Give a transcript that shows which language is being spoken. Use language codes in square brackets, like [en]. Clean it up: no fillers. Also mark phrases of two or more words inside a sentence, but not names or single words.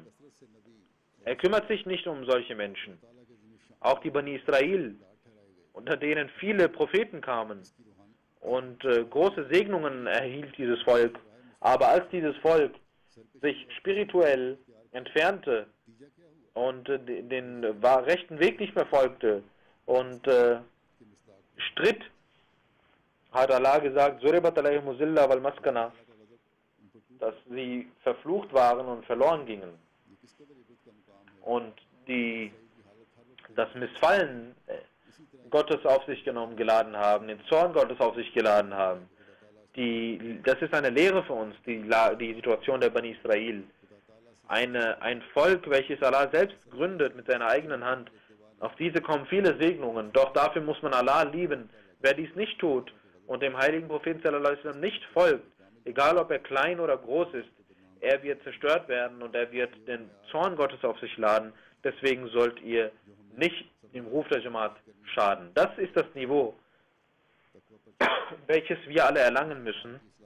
[de] Er kümmert sich nicht um solche Menschen. Auch die Bani Israel, unter denen viele Propheten kamen und große Segnungen erhielt dieses Volk. Aber als dieses Volk sich spirituell entfernte und den rechten Weg nicht mehr folgte und stritt, hat Allah gesagt, [ar] ضربت عليهم الذلة والمسكنة, [de] dass sie verflucht waren und verloren gingen. Und das Missfallen Gottes auf sich geladen haben, den Zorn Gottes auf sich geladen haben. Das ist eine Lehre für uns, die Situation der Bani Israel. Ein Volk, welches Allah selbst gründet mit seiner eigenen Hand. Auf diese kommen viele Segnungen, doch dafür muss man Allah lieben. Wer dies nicht tut und dem heiligen Propheten [ar] صلى الله عليه وسلم [de] nicht folgt, egal ob er klein oder groß ist, er wird zerstört werden und er wird den Zorn Gottes auf sich laden. Deswegen sollt ihr nicht dem Ruf der Jamaat schaden. Das ist das Niveau, welches wir alle erlangen müssen.